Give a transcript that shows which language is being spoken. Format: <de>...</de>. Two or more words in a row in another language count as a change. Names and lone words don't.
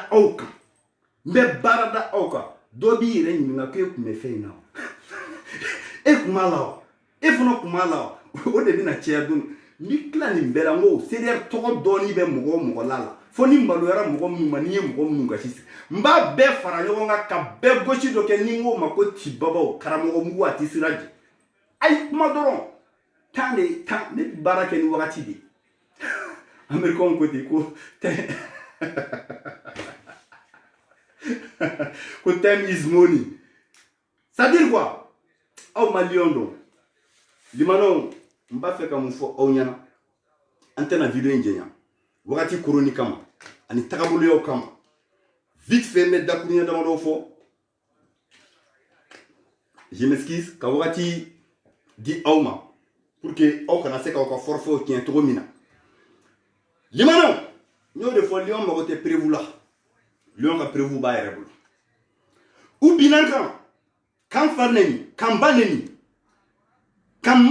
<bm>aw kan n bɛ baara da aw kan dɔ b'i yɛrɛ ɲininka ko e tun bɛ fɛn in na wa e tun b'a la wa e fana tun b'a la wa o de bɛna caya don ni tila nin bɛɛ la n ko CDR tɔgɔ dɔɔnin bɛ mɔgɔ o mɔgɔ la fo ni maloyara mɔgɔ minnu ma ni ye mɔgɔ minnu gasi n b'a bɛɛ fara ɲɔgɔn kan ka bɛɛ gosi dɔ kɛ ni n ko ma ko cibabaw karamɔgɔ mugu a tɛ sira jɛ a ye kuma dɔrɔn temps ne bɛ baara kɛ ni wagati de Américains ko ten ko ko</bm> <en>time is money</en> <fr>ça veut dire quoi</fr> <bm>aw maliyɛnw don limanaw n b'a fɛ ka mun fɔ aw ɲɛna an tɛna video in jɛnya wagati koroni kama ani tagaboloyaw kama</bm> <fr>vite fait</fr> <bm>n bɛ dakuruɲɛ damadɔ fɔ</bm> <fr>je m'excuse</fr> <bm>ka wagati di aw ma</bm> <fr>pour que</fr> <bm>aw kana se k'aw ka forfait tiɲɛ cogo min na limanaw n y'o de fɔ Lion mago tɛ prévu la Lion ka prévu b'a yɛrɛ bolo u binna n kan k'an fa neni k'an ba neni n</bm>